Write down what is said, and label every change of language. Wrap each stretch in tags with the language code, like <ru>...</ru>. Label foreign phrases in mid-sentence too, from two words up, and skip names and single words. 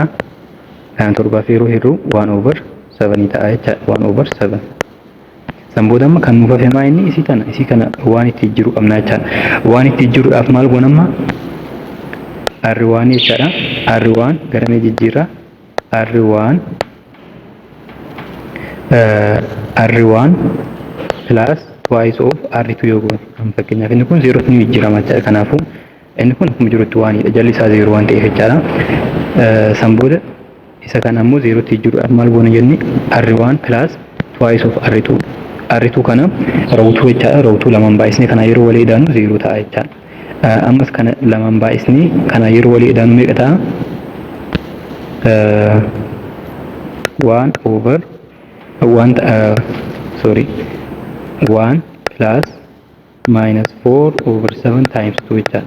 <om>Kana torbaaf yeroo hirru 1/7 ta'a jechaadha. 1/7. San booda amma kan nuuf hafe maa inni isii kana waan itti jiru qabna jechaadha. Waan itti jiruudhaaf maal goonamma? R1 jechaadha. R1 gara mee jijjiirra?</om> <en>R1 plus twice of R2 yoo goone.</en> <om>Fakkeenyaaf inni kun 0 ni jijjiirama jechaadha. Kanaafuu inni kun akkuma jirutti waanidha. Jalli isaa 0 waan ta'eef jechaadha. San booda isa kana ammoo 0 tti jiruudhaaf maal goona jenni?</om> <en>R1 plus twice of R2.</en> <om>R2 kana roowtuu jechaadha. Roowtuu lamaan baay'isnee kana yeroo walii idaanu 0 ta'a jechaadha. Ammas kana lamaan baay'isnee kana yeroo walii idaanu meeqa ta'a?</om> <en>1 plus -4/7 times 2 jechaadha.</en>